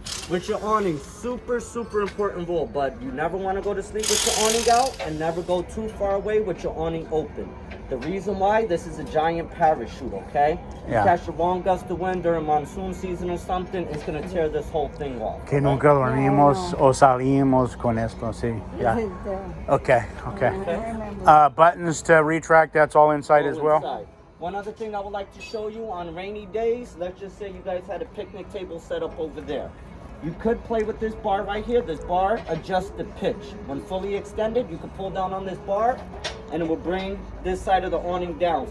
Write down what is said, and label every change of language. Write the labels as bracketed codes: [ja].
[en] With your awning, super important rule, but you never want to go to sleep with your awning out and never go too far away with your awning open. The reason why, this is a giant parachute, okay? Yeah. You catch the wrong gust of wind during monsoon season or something, it's going to tear this whole thing off. [es] Que nunca dormimos o salimos con esto, sí. [en] Yeah. Okay. Buttons to retract, that's all inside as well? Inside. One other thing I would like to show you on rainy days, let's just say you guys had a picnic table set up over there. You could play with this bar right here. This bar adjusts the pitch. When fully extended, you can pull down on this bar and it will bring this side of the awning down.